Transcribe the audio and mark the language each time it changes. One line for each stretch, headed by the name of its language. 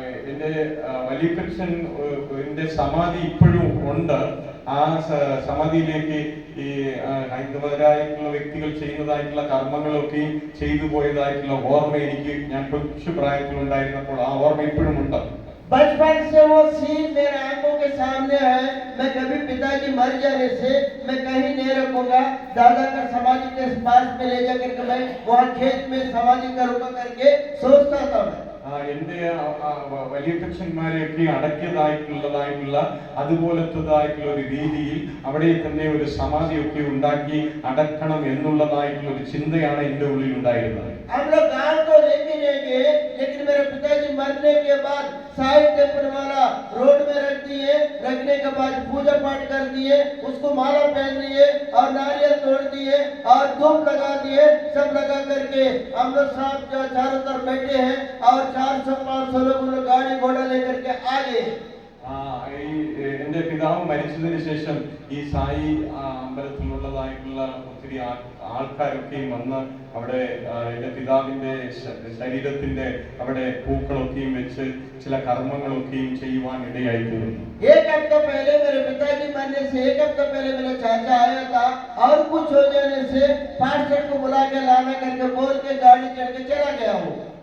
Malayalam: എന്റെ വലിയപ്പച്ചൻ എന്റെ സമാധി ഇപ്പോഴും ഉണ്ട്. ആ സമാധിയിലേക്ക് ഈ ഹൈന്ദവരായിട്ടുള്ള വ്യക്തികൾ ചെയ്യുന്നതായിട്ടുള്ള കർമ്മങ്ങളൊക്കെയും ചെയ്തു പോയതായിട്ടുള്ള ഓർമ്മ എനിക്ക് ഞാൻ കൊച്ചു പ്രായത്തിലുണ്ടായിരുന്നപ്പോൾ ആ ഓർമ്മ ഇപ്പോഴും ഉണ്ട്.
Hindi: बचपन से वो सीन मेरे आंखों के सामने है। मैं कभी पिताजी मर जाने से मैं कहीं नहीं रखूंगा, दादा का समाधि के पास में ले जाकर के मैं वहाँ खेत में समाधि करूंगा करके सोचता था मैं।
Malayalam: എന്റെ വലിയപ്പച്ചന്മാരെയൊക്കെ അടക്കിയതായിട്ടുള്ള അതുപോലത്തതായിട്ടുള്ള ഒരു രീതിയിൽ അവിടെ തന്നെ ഒരു സമാധിയൊക്കെ ഉണ്ടാക്കി അടക്കണം എന്നുള്ളതായിട്ടുള്ള ഒരു ചിന്തയാണ് എന്റെ ഉള്ളിൽ ഉണ്ടായിരുന്നത്.
Hindi: हम लोग गांव तो लेके नहीं गए, लेकिन मेरे पिताजी मरने के बाद साइड टेम्पल वाला रोड में रख दिए। रखने के बाद पूजा पाठ कर दिए, उसको माला पहन दिए और नारियल तोड़ दिए और धूप लगा दिए। सब लगा करके हम लोग साथ चारों तरफ बैठे हैं और 400-500 लोग गाड़ी घोड़ा लेकर के आ गए।
Malayalam: ഈ എന്റെ പിതാവ് മരിച്ചതിന് ശേഷം ഈ സായി അമ്പലത്തിലുള്ളതായിട്ടുള്ള ഒത്തിരി ആൾക്കാരൊക്കെയും വന്ന് അവിടെ എന്റെ പിതാവിന്റെ ശരീരത്തിന്റെ അവിടെ പൂക്കളൊക്കെയും വെച്ച് ചില കർമ്മങ്ങളൊക്കെയും ചെയ്യുവാൻ ഇടയായി തീർന്നു.
Hindi: एक हफ्ता पहले मेरे पिताजी मरने से एक हफ्ता पहले मेरा चाचा आया था और कुछ हो जाने से पास्टर को बुला के लाना करके बोल के गाड़ी चढ़ के चला गया हूँ.